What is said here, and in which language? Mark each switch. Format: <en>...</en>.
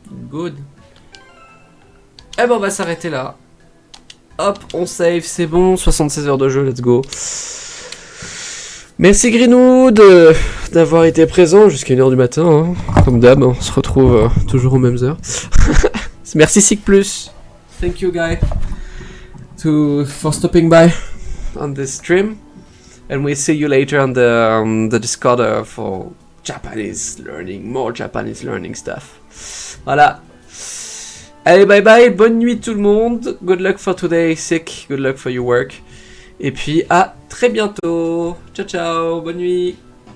<fr>Good. Eh ben on va s'arrêter là. Hop, on save, c'est bon, 76 heures de jeu,</fr> <en>let's go.</en> <fr>Merci Greenwood d'avoir été présent jusqu'à 1h du matin, hein. Comme d'hab, on se retrouve toujours aux mêmes heures. Merci Sig Plus.</fr> <en>Thank you guy for stopping by on this stream. And we'll see you later on the Discord for Japanese learning, more Japanese learning stuff.</en> <fr>Voilà. Allez, bye bye, bonne nuit tout le monde.</fr> <en>Good luck for today, Sick. Good luck for your work.</en> <fr>Et puis à très bientôt. Ciao ciao, bonne nuit.</fr>